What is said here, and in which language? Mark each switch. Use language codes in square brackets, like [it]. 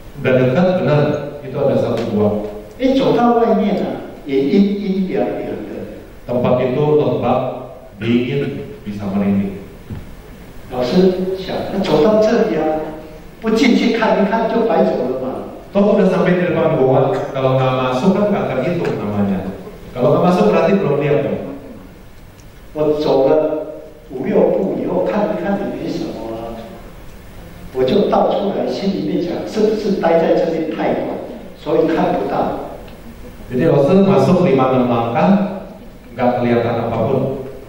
[id] Dan dekat benar, itu ada satu gua. [zh] 哎，走到外面啊，也阴阴凉凉的。 [id] Tempat itu lembab, dingin, bisa merinding. [zh] 老师想，那走到这里啊，不进去看一看就白走了嘛。 [id] Toh udah sampai di depan gua, kalau nggak masuk kan nggak terhitung namanya. Kalau nggak masuk berarti belum lihat dong. [zh] 我走了5、6步以后，看一看也没什么啊，我就倒出来，心里面想，是不是待在这边太晚，所以看不到。 [id] Jadi Lause masuk 5-6 langkah, nggak kelihatan apapun.